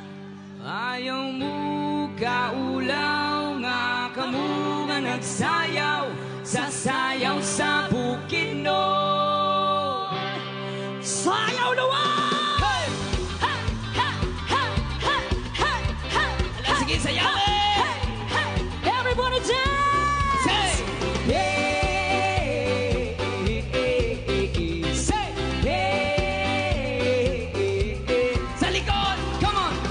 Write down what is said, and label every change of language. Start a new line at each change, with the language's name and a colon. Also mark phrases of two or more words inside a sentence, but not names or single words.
Cebuano: Ayaw mo kaulaw nga kamo nga nagsayaw sa sayaw sa Bukidnon. Sayaw luwag! Hey! Hey! Hey! Hey! Hey! Hey! Hey!
Filipino: Ala, sige, sayawin!
English: Hey! Hey! Everybody dance! Say! Hey! Say!
Cebuano: Hey! Sa likod!
English: Come on!